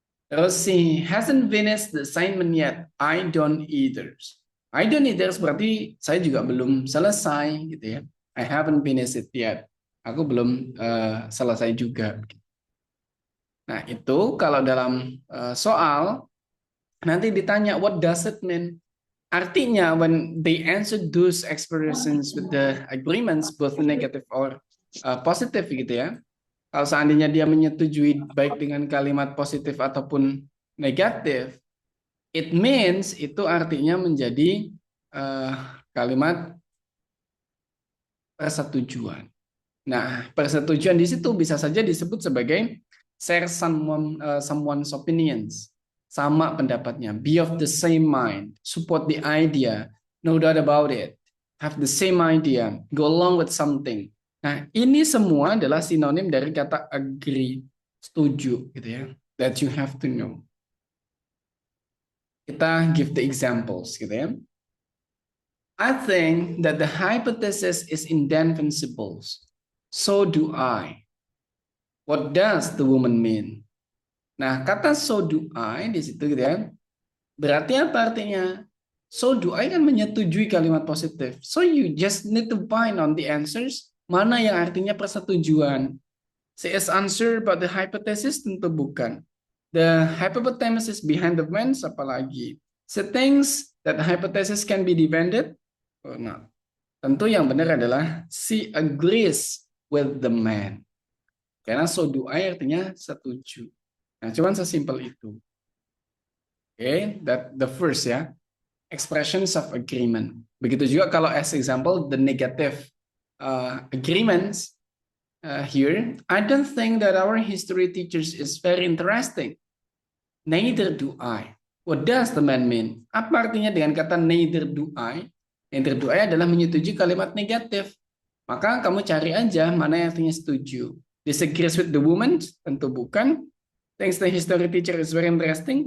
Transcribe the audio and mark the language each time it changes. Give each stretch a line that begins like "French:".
English: Terus she hasn't finished the assignment yet. I don't either. I don't either
Indonesian: berarti saya juga belum selesai gitu ya.
English: I haven't finished it yet.
Indonesian: Aku belum selesai juga. Nah, itu kalau dalam soal nanti ditanya
English: what does it mean? Artinya when they answer those expressions with the agreements both negative or positive
Indonesian: gitu ya. Kalau seandainya dia menyetujui baik dengan kalimat positif ataupun negatif,
English: it means
Indonesian: itu artinya menjadi kalimat persetujuan. Nah, persetujuan di situ bisa saja disebut sebagai
English: share someone's opinions,
Indonesian: sama pendapatnya,
English: be of the same mind, support the idea, no doubt about it, have the same idea, go along with something.
Indonesian: Nah, ini semua adalah sinonim dari kata agree, setuju gitu ya,
English: that you have to know. Kita give the examples gitu ya. I think that the hypothesis is indefensible. So do I. What does the woman mean?
Indonesian: Nah, kata
English: so do I
Indonesian: di situ gitu ya. Berarti apa artinya?
English: So do I kan menyetujui kalimat positif. So you just need to find on the answers
Indonesian: mana yang artinya persetujuan.
English: CS answer about the hypothesis
Indonesian: tentu bukan.
English: The hypothesis behind the fence
Indonesian: apalagi.
English: So things that the hypothesis can be defended or not.
Indonesian: Tentu yang benar adalah
English: she agrees with the man.
Indonesian: Karena
English: so do I
Indonesian: artinya setuju. Nah, cuman sesimpel itu.
English: Oke, that the first ya. Expressions of agreement.
Indonesian: Begitu juga kalau
English: as example the negative agreements here. I don't think that our history teachers is very interesting. Neither do I. What does the man mean?
Indonesian: Apa artinya dengan kata
English: neither do I? Neither do I
Indonesian: adalah menyetujui kalimat negatif. Maka kamu cari aja mana yang artinya setuju.
English: Disagrees with the woman?
Indonesian: Tentu bukan.
English: Thinks the history teacher is very interesting?